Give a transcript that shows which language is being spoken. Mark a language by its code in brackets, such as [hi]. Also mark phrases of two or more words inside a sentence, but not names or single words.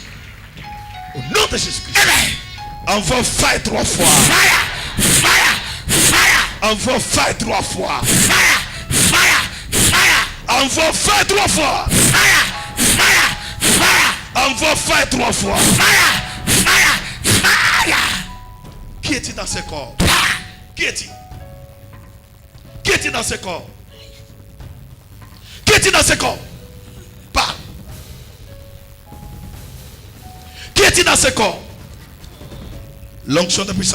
[fr] Au nom de Jésus-Christ. Amen. Envoie fire 3 fois. [en] Fire. Fire. Fire. [fr] Envoie fire 3 fois. [en] Fire. Fire. Fire. [fr] Envoie fire 3 fois. [en] Fire. Fire. Fire. [fr] Envoie fire 3 fois. [en] Fire. Fire. Fire. [fr] Qui est-il dans ce corps? Qui est-il? Qui est-il dans ce corps? est-il dans ce corps? Parle. Qui est-il dans ce corps? L'onction de puissance.